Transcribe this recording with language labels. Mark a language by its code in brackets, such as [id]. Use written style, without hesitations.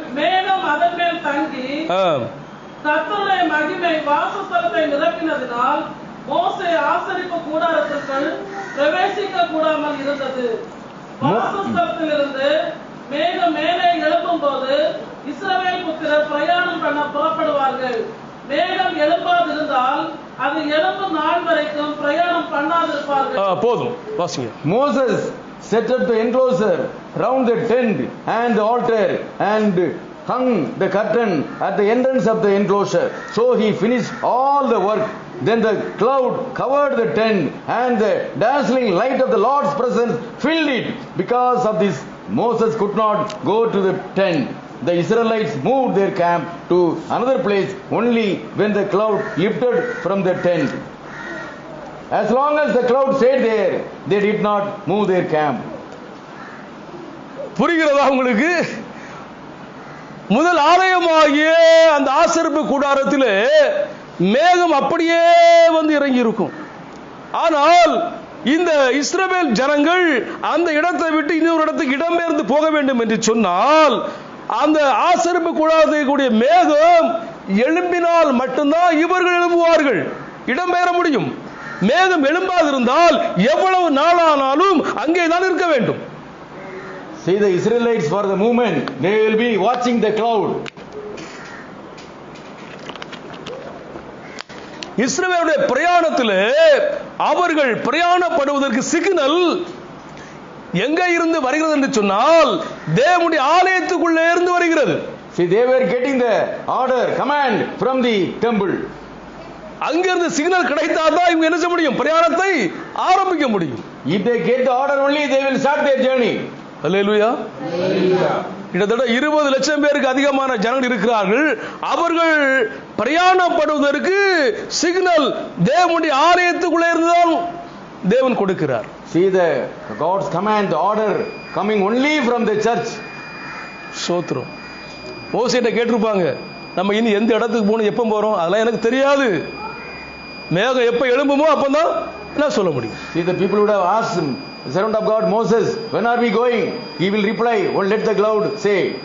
[ta] மேகம் அதன் மேல் தங்கி கர்த்தருடைய மகிமை வாசஸ்தலத்தை நிரப்பினதினால் மோசே ஆசரிப்பு கூடாரத்திற்குள் பிரவேசிக்க கூடாமல் இருந்தது. வாசஸ்தலத்திலிருந்து மேகம் மேலே எழும்பும் போது இஸ்ரவேல் புத்திரர் பிரயாணம் பண்ண புறப்படுவார்கள். மேகம் எழும்பாதிருந்தால் அது எழும்பும் நாள் வரைக்கும் பிரயாணம் பண்ணாதிருப்பார்கள். போதும் வாசிங்க. [en] Moses set up the enclosure round the tent and the altar and hung the curtain at the entrance of the enclosure. So he finished all the work. Then the cloud covered the tent and the dazzling light of the Lord's presence filled it. Because of this, Moses could not go to the tent. The Israelites moved their camp to another place only when the cloud lifted from the tent. As long as the cloud stayed there, they did not move their camp. [ta] புரிகிறதா உங்களுக்கு? முதல் ஆலயமாகிய அந்த ஆசரிப்பு கூடாரத்திலே மேகம் அப்படியே வந்து இறங்கி இருக்கும். ஆனால் இந்த இஸ்ரவேல் ஜனங்கள் அந்த இடத்தை விட்டு இன்னொரு இடத்துக்கு இடம்பெயர்ந்து போக வேண்டும் என்று சொன்னால் அந்த ஆசரிப்பு கூடாரத்தில் கூடிய மேகம் எழும்பினால் மட்டும்தான் இவர்கள் எழும்புவார்கள், இடம்பெயர முடியும். மேகம் எழும்பாதிருந்தால் எவ்வளவு நாளானாலும் அங்கே தான் இருக்க வேண்டும். [en] See, the Israelites for the movement, they will be watching the cloud. [ta] இஸ்ரவேலுடைய பிரயாணத்திலே அவர்கள் பிரயாணப்படுவதற்கு சிக்னல் எங்க இருந்து வருகிறது என்று சொன்னால் தேவனுடைய ஆலயத்துக்குள்ளே இருந்து வருகிறது. [en] See, they were getting the order, command from the temple. [ta] அங்கிருந்து சிக்னல் கிடைத்தால்தான் இவங்க என்ன செய்ய முடியும்? பிரயாணத்தை ஆரம்பிக்க முடியும். [en] If they get the order only, they will start their journey. [ta] அல்லேலூயா. கிட்டத்தட்ட 20 லட்சம் பேருக்கு அதிகமான ஜனங்கள் இருக்கிறார்கள். அவர்கள் பிரயாணப்படுவதற்கு சிக்னல் தேவனுடைய ஆலயத்துக்குள்ளே இருந்துதான் தேவன் கொடுக்கிறார். [en] See, the God's command, the order coming only from the church. [ta] சோத்ரம். மோசேட்ட கேட்டிருப்பாங்க, நம்ம இனி எந்த இடத்துக்கு போகணும், எப்போ போறோம், அதெல்லாம் எனக்கு தெரியாது. மேகம் எப்ப எழும்புமோ அப்பதான் நான் சொல்ல முடியும். [en] See, the people would have asked him, the servant of God Moses, when are we going? He will reply, well, let the cloud say.